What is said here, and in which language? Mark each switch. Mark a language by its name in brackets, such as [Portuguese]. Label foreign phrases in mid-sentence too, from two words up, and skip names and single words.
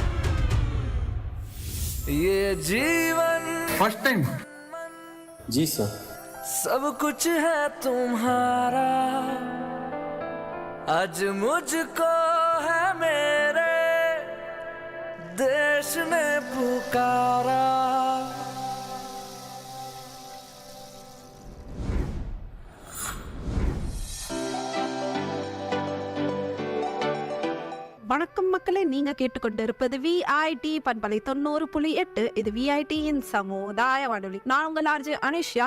[Hindi] ये जीवन [English] first time [Hindi] जी सर, सब कुछ है तुम्हारा, आज मुझको है मेरे देश ने पुकारा। [Tamil] வணக்கம் மக்களே, நீங்க கேட்டுக்கொண்டிருப்பது விஐடி பண்பலை 90.8. இது விஐடியின் சமுதாய வானொலி. நான் உங்கள் ஆர்ஜே அனுஷ்யா.